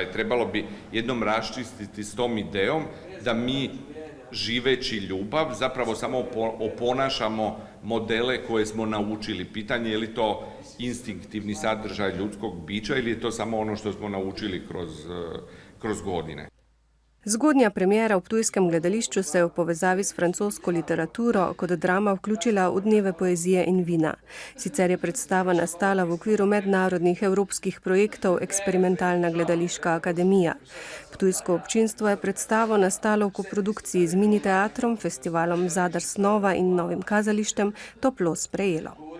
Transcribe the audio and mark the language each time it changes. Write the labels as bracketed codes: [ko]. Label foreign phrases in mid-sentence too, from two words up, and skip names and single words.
[hr] Trebalo bi jednom raščistiti s tom idejom da mi živeći ljubav, zapravo samo oponašamo modele koje smo naučili. Pitanje je li to instinktivni sadržaj ljudskog bića ili je to samo ono što smo naučili kroz godine. [sl] Zgodnja premiera v Ptujskem gledališču se je v povezavi s francosko literaturo kot drama vključila v dneve poezije in vina. Sicer je predstava nastala v okviru mednarodnih evropskih projektov Eksperimentalna gledališka akademija. Ptujsko občinstvo je predstavo nastalo v koprodukciji z Mini teatrom, festivalom Zadar Snova in Novim kazalištem toplo sprejelo.